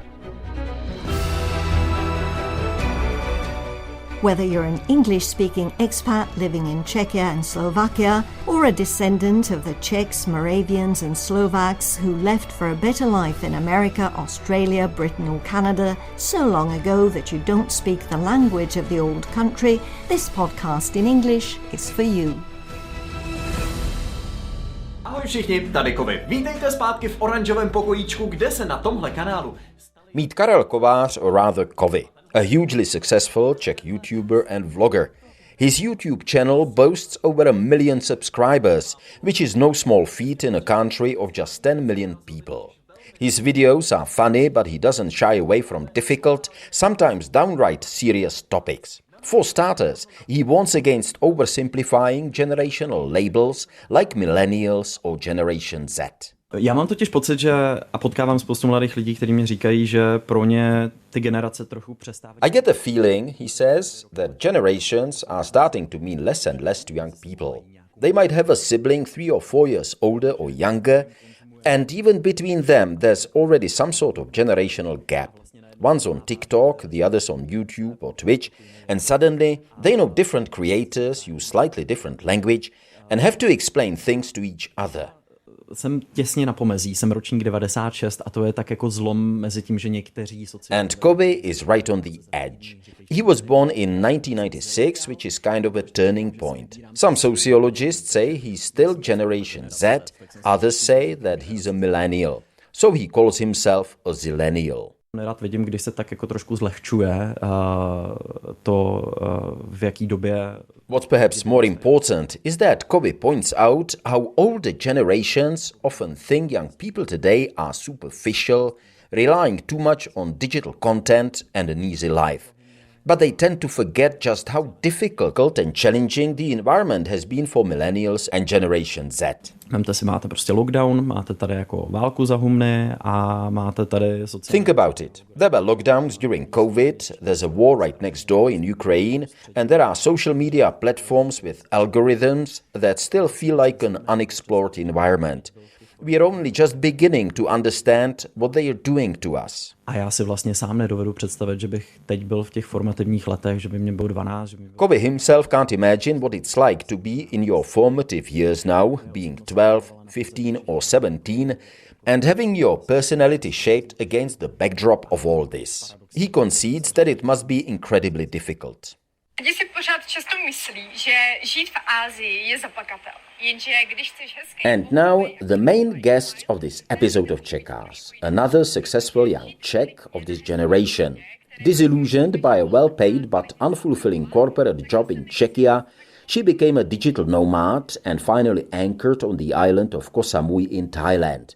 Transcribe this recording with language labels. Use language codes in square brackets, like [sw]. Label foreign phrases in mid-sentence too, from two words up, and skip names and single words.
[en] Whether you're an English-speaking expat living in Czechia and Slovakia, or a descendant of the Czechs, Moravians and Slovaks who left for a better life in America, Australia, Britain or Canada so long ago that you don't speak the language of the old country, this podcast in English is for you. [cs] Ahoj všichni, tady Kovy. Vítejte zpátky v oranžovém pokojíčku, kde se na tomhle kanálu... [en] Meet Karel Kovář, or rather Kovy, a hugely successful Czech YouTuber and vlogger. His YouTube channel boasts over 1 million subscribers, which is no small feat in a country of just 10 million people. His videos are funny, but he doesn't shy away from difficult, sometimes downright serious topics. For starters, he warns against oversimplifying generational labels like Millennials or Generation Z. [cs] Já mám totiž pocit, že a potkávám spoustu mladých lidí, kteří mi říkají, že pro ně ty generace trochu přestávají. [en] I get the feeling, he says, that generations are starting to mean less and less to young people. They might have a sibling 3 or 4 years older or younger, and even between them there's already some sort of generational gap. One's on TikTok, the other's on YouTube or Twitch, and suddenly they know different creators, use slightly different language, and have to explain things to each other. [cs] Jsem těsně na pomezí, jsem ročník 96 a to je tak jako zlom mezi tím, že někteří [en] And Kobe is right on the edge. He was born in 1996, which is kind of a turning point. Some sociologists say he's still Generation Z, others say that he's a millennial. So he calls himself a zillennial. [cs] Nerad vidím, když se tak jako trošku zlehčuje to, v jaký době... [en] What's perhaps more important is that Kobe points out how older generations often think young people today are superficial, relying too much on digital content and an easy life. But they tend to forget just how difficult and challenging the environment has been for millennials and Generation Z. [cs] Vemte si, máte prostě lockdown, máte tady jako válku za humny a máte tady sociální... [en] Think about it. There were lockdowns during COVID, there's a war right next door in Ukraine, and there are social media platforms with algorithms that still feel like an unexplored environment. We are only just beginning to understand what they are doing to us. [cs] A já si vlastně sám nedovedu představit, že bych teď byl v těch formativních letech, že by mě bylo 12. Že by bylo... [en] Kobe himself can't imagine what it's like to be in your formative years now, being 12, 15 or 17, and having your personality shaped against the backdrop of all this. He concedes that it must be incredibly difficult. [cs] Lidi si pořád často myslí, že žít v Ázii je zaplakatel. Jenže když chceš hezký... [en] And now the main guest of this episode of Czechast, another successful young Czech of this generation. Disillusioned by a well-paid but unfulfilling corporate job in Czechia, she became a digital nomad and finally anchored on the island of Koh Samui in Thailand.